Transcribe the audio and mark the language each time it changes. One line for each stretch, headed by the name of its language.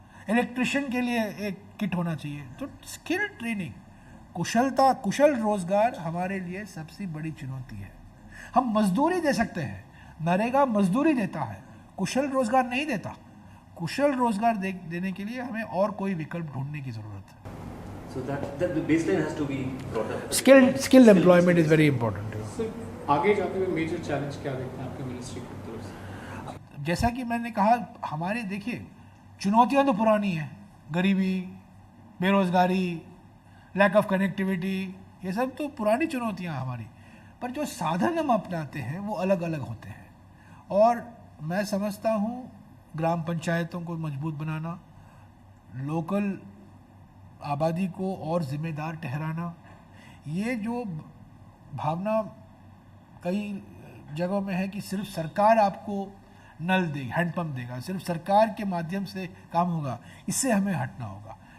Hindi: Electrician के लिए एक किट होना चाहिए। तो स्किल ट्रेनिंग, कुशलता, कुशल रोजगार हमारे लिए सबसे बड़ी चुनौती है। हम मजदूरी दे सकते हैं, नरेगा मजदूरी देता है, कुशल रोजगार नहीं देता। कुशल रोजगार देने के लिए हमें और कोई विकल्प ढूंढने की जरूरत है।
English: So that the baseline has to be brought up. Skilled employment is very important.
Hindi: आगे जाते हुए मेजर चैलेंज क्या देखते हैं आपके मिनिस्ट्री की तरफ से? जैसा कि मैंने कहा, हमारे देखिए चुनौतियां तो पुरानी हैं, गरीबी, बेरोजगारी, लैक ऑफ कनेक्टिविटी, ये सब तो पुरानी चुनौतियां हमारी। पर जो साधन हम अपनाते हैं वो अलग अलग होते हैं। और मैं समझता हूँ ग्राम पंचायतों को मजबूत बनाना, लोकल आबादी को और जिम्मेदार ठहराना, ये जो भावना कई जगहों में है कि सिर्फ सरकार आपको नल देगी, हैंडपंप देगा, सिर्फ सरकार के माध्यम से काम होगा, इससे हमें हटना होगा।